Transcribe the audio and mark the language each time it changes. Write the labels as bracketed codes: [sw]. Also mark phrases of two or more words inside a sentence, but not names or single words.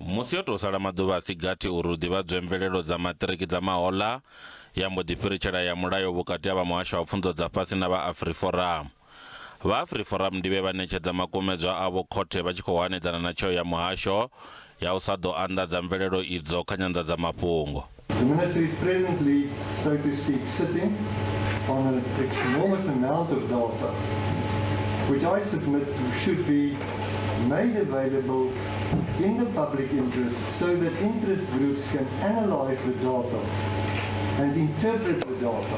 [ve] musi yo tou sala maḓuvha a si gathi uri hu ḓivhadzwe mvelelo dza matiriki dza mahoḽa ya mbo ḓi fhiritshela ya mulayo vhukati ha vha muhasho wa pfunzo dza fhasi na vha Afriforum. Vha Afriforum ndi vhe vhaṋetshedza makumedzwa avho Khothe vha tshi khou hanedzana na tsheo ya muhasho ya u sa ḓo andadza mvelelo idzo kha nyandza-mafhungo. [en] The ministry is presently, so to speak, sitting on an enormous amount of data, which I submit should be made available in the public interest so that interest groups can analyze the data and interpret the data.